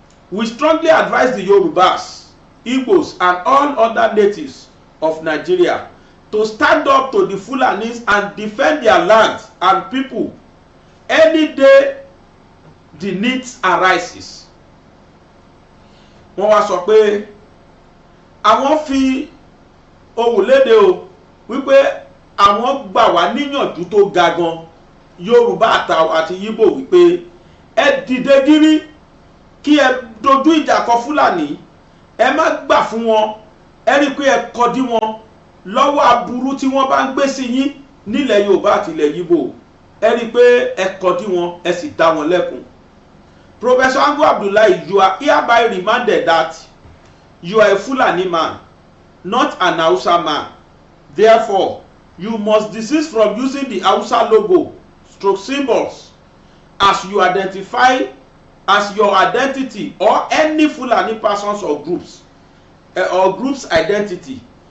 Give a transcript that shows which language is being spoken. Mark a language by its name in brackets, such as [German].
[English] We strongly advise the Yorubas, Igbos and all other natives of Nigeria to stand up to the Fulanis and defend their lands and people any day the needs arises. [Yoruba] Wọ́n wá sọ pé àwọn fi ohùn léde o wípé àwọn gbà wá níyànjú tó ga gan, Yorùbá àti Yíbò, wípé ẹ dìde gírí kí ẹ dojú ìjà kọ Fúlàní, ẹ má gbà fún wọn, ẹ rí pé ẹ kọdí wọn lọ́wọ́ aburú tí wọ́n bá ń gbé sí yín nílẹ̀ Yorùbá àti ilẹ̀ Yíbò, ẹ rí pé ẹ kọdí wọn, ẹ sì dá wọn lẹ́kun. [English] Professor Ango Abdullahi, you are hereby reminded that you are a Fulani man, not an Hausa man. Therefore, you must desist from using the Hausa logo, stroke symbols, as you identify as your identity or any Fulani persons or groups identity.